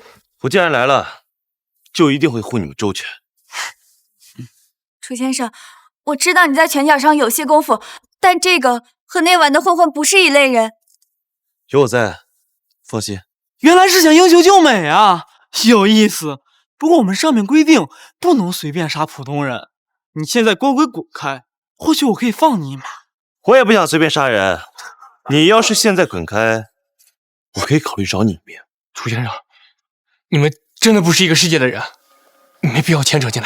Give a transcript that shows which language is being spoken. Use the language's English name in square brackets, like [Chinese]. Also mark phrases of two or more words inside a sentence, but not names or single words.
[Chinese] 我既然來了，就一定會護你們周全。楚先生，我知道你在拳腳上有些功夫，但這個和那晚的混混不是一類人。有我在，放心。原來是想英雄救美啊，有意思。不過我們上面規定不能隨便殺普通人，你現在乖乖滾開，或許我可以放你一馬。我也不想隨便殺人，你要是現在滾開，我可以考慮找你一命。楚先生，你們真的不是一個世界的人，你沒必要牽扯進來。